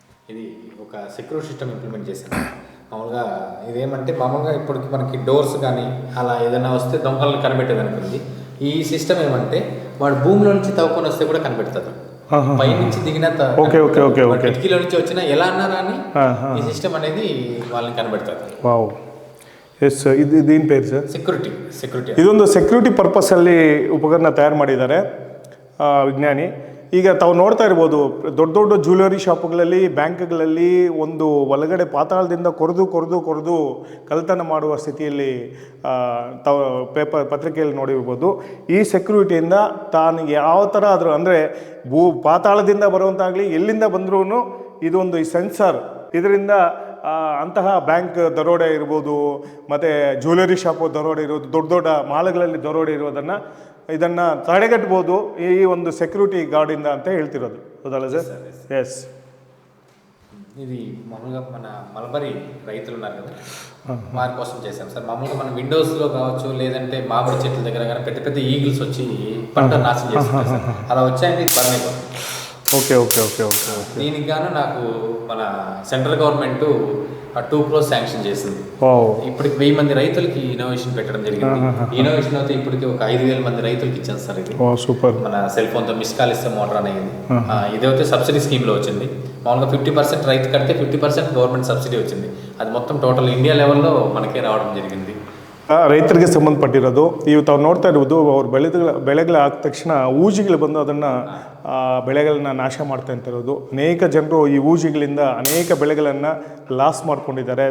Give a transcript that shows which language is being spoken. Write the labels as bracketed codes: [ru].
[te] ఇది ఒక secure system implement చేశాను. మామూలుగా ఇదేమంటే మామూలుగా ఇప్పటికి మనకి డోర్స్ కానీ అలా ఏదైనా వస్తే దొంగలను కనిపెట్టేదనుకుంది. ఈ సిస్టమ్ ఏమంటే వాడు భూమిలో నుంచి తవ్వుకొని వస్తే కూడా కనిపెడుతుంది. పై నుంచి దిగిన కిటికీలో నుంచి వచ్చిన ఎలా అన్నారా అని ఈ సిస్టమ్ అనేది వాళ్ళని కనిపెడుతుంది. [kn] Wow, S. ಇದು [te] దీని పేరు [kn] ಸರ್? ಸೆಕ್ಯೂರಿಟಿ. ಇದೊಂದು ಸೆಕ್ಯೂರಿಟಿ ಪರ್ಪಸ್ಸಲ್ಲಿ ಉಪಕರಣ ತಯಾರು ಮಾಡಿದ್ದಾರೆ ವಿಜ್ಞಾನಿ. ಈಗ ತಾವು ನೋಡ್ತಾ ಇರ್ಬೋದು, ದೊಡ್ಡ ದೊಡ್ಡ ಜ್ಯುವೆಲರಿ ಶಾಪ್ಗಳಲ್ಲಿ, ಬ್ಯಾಂಕ್ಗಳಲ್ಲಿ ಒಂದು ಒಳಗಡೆ ಪಾತಾಳದಿಂದ ಕೊರೆದು ಕಳ್ಳತನ ಮಾಡುವ ಸ್ಥಿತಿಯಲ್ಲಿ ತಾವು ಪತ್ರಿಕೆಯಲ್ಲಿ ನೋಡಿರ್ಬೋದು. ಈ ಸೆಕ್ಯೂರಿಟಿಯಿಂದ ತಾನು ಯಾವ ಥರ ಆದರೂ ಅಂದರೆ ಪಾತಾಳದಿಂದ ಬರುವಂತಾಗಲಿ, ಎಲ್ಲಿಂದ ಬಂದ್ರೂ ಇದೊಂದು ಈ ಸೆನ್ಸರ್, ಇದರಿಂದ ಅಂತಹ ಬ್ಯಾಂಕ್ ದರೋಡೆ ಇರ್ಬೋದು, ಮತ್ತು ಜ್ಯುವೆಲರಿ ಶಾಪು ದರೋಡೆ ಇರೋದು, ದೊಡ್ಡ ದೊಡ್ಡ ಮಾಲ್ಗಳಲ್ಲಿ ದರೋಡೆ ಇರೋದನ್ನು ಇದನ್ನು ತಡೆಗಟ್ಬೋದು ಈ ಒಂದು ಸೆಕ್ಯೂರಿಟಿ ಗಾರ್ಡಿಂದ ಅಂತ ಹೇಳ್ತಿರೋದು. ಹೌದಲ್ಲ ಸರ್? ఎస్. [te] ఇది మామూలుగా మన మలబరీ రైతులు ఉన్నారు కదా, వారి కోసం చేశాం సార్. మామూలుగా మన విండోస్లో కావచ్చు, లేదంటే మామిడి చెట్ల దగ్గర కానీ పెద్ద పెద్ద ఈగిల్స్ వచ్చి పంట నాశనం చేస్తారు సార్. అలా వచ్చాయంటే బర్న్ అయిపోతుంది. ఓకే ఓకే ఓకే ఓకే దీనికి గాను నాకు మన సెంట్రల్ గవర్నమెంట్ 2 crores శాంక్షన్ చేసింది. ఇప్పటికి 1000 మంది రైతులకి ఇన్నోవేషన్ పెట్టడం జరిగింది. ఇన్నోవేషన్ అయితే ఇప్పటికి ఒక 5000 మంది రైతులకి ఇచ్చాను సార్. ఇది సూపర్. మన సెల్ ఫోన్తో మిస్ కాల్ ఇస్తే మోటార్ అనేది ఇదైతే సబ్సిడీ స్కీమ్లో వచ్చింది. మామూలుగా 50% రైతు కడితే 50% గవర్నమెంట్ సబ్సిడీ వచ్చింది. అది మొత్తం టోటల్ ఇండియా లెవెల్లో మనకే ರಾವడం జరిగింది. [kn] ರೈತರಿಗೆ ಸಂಬಂಧಪಟ್ಟಿರೋದು. ಇವು ತಾವು ನೋಡ್ತಾ ಇರ್ಬೋದು, ಅವ್ರು ಬೆಳೆಗಳ ಆದ ತಕ್ಷಣ ಊಜಿಗಳು ಬಂದು ಅದನ್ನು ಬೆಳೆಗಳನ್ನ ನಾಶ ಮಾಡ್ತಾ ಇರೋದು. ಅನೇಕ ಜನರು ಈ ಊಜಿಗಳಿಂದ ಅನೇಕ ಬೆಳೆಗಳನ್ನು ಲಾಸ್ ಮಾಡ್ಕೊಂಡಿದ್ದಾರೆ.